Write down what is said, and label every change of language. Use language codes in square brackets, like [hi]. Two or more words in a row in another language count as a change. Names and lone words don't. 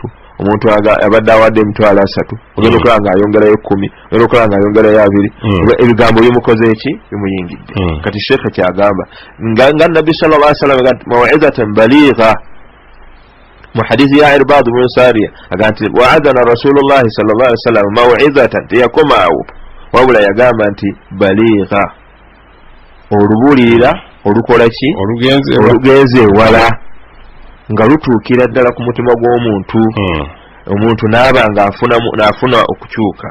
[lg] Omuntu abadde awadde emitwalo 3 ogenda okulaba nga ayongerayo 10, ogenda okulaba nga ayongerayo 2, ebigambo bimukoze eki? Bimuyingidde. Kati sheekhe kyagamba nga nabbi [ar] صلى الله عليه وسلم [lg] agamba [ar] موعظة بليغة [lg] mu hadithi ya Irbad bin Sariya agamba nti [ar] وعظنا رسول الله صلى الله عليه وسلم موعظة, [lg] teyakomaawo wabula yagamba nti baligha, olubuulirira olukola ki? Olugenze ewala, nga lutuukira ddala ku mutima gw'omuntu, omuntu n'aba nga afuna okukyuka.